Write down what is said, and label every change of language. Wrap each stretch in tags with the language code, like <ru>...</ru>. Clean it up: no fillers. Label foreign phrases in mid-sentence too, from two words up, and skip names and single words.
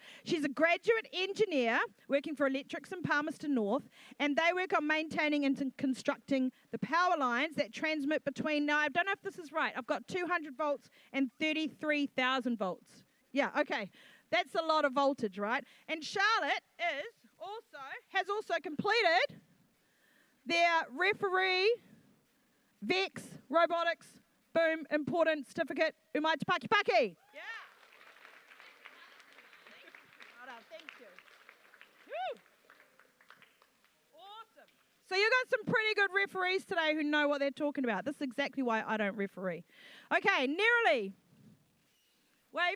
<en>She's a graduate engineer working for Electrics in Palmerston North, and they work on maintaining and constructing the power lines that transmit between, now I don't know if this is right, I've got 200 volts and 33,000 volts. Yeah, okay. That's a lot of voltage, right? And Charlotte has also completed their referee VEX Robotics, boom, important certificate,</en> <mi>umai te paki paki.</mi> <en>Yeah. Thank you. Woo. Awesome. So you got some pretty good referees today who know what they're talking about. This is exactly why I don't referee. Okay, Neroli. Wave.</en>